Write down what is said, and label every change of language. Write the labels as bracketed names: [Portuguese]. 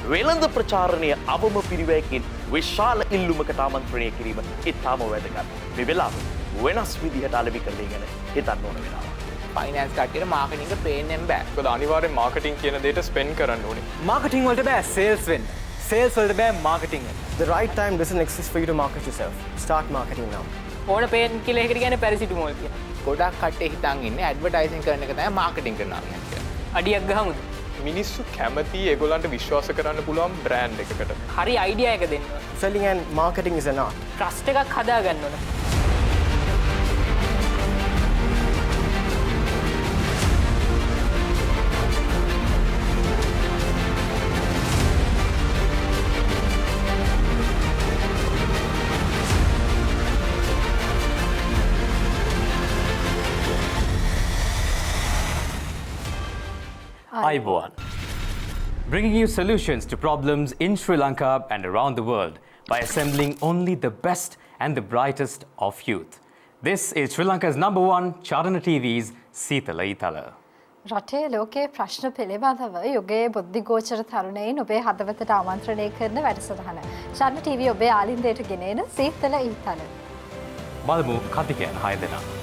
[Sinhala] වෙළඳ ප්‍රචාරණයේ අවම පිරිවැයකින් විශාල ඉල්ලුමකට ආමන්ත්‍රණය කිරීම ඉතාම වැදගත්. මේ වෙලාව වෙනස් විදිහට අලෙවිකරණය ගැන හිතන්න ඕන වෙලාව. ෆයිනෑන්ස් කට්ටියට මාකටිං එක පේන්නෙන් බෑ. මොකද අනිවාර්යෙන් මාකටිං කියන දෙයට ස්පෙන්ඩ් කරන්න ඕනේ. මාකටිං වලට බෑ සේල්ස් වෙන්න. සේල්ස් වලට බෑ මාකටිං වෙන්න. [English] The right time doesn't exist for you to market yourself. Start marketing now. [Sinhala] ඕන පේන් කියලා එකට කියන්නේ පැරසිටමෝල් කියලා. ගොඩක් කට්ටිය හිතන් ඉන්නේ ඇඩ්වර්ටයිසින් කරන එක තමයි මාකටිං කරනවා කියන්නේ. අඩියක් ගහමුද? මිනිස්සු කැමති ඒගොල්ලන්ට විශ්වාස කරන්න පුළුවන් බ්‍රෑන්ඩ් එකකට. හරි අයිඩියා එක දෙන්න. [English] Selling and marketing is an art. [Sinhala] Trust එකක් හදාගන්න ඕන. [English] Aiboan, bringing you solutions to problems in Sri Lanka and around the world by assembling only the best and the brightest of youth. This is Sri Lanka's #1 Charana TV's Seethala Eethala. [Sinhala] රටේ ලෝකයේ ප්‍රශ්න පිළිබඳව යුගයේ බුද්ධිගෝචර තරුණයින් ඔබේ හදවතට ආමන්ත්‍රණය කරන වැඩසටහන. චරණ TV ඔබේ ආලින්දයට ගෙනෙන සීතල ඊතල. බලමු කතිකයන් 6 දෙනා.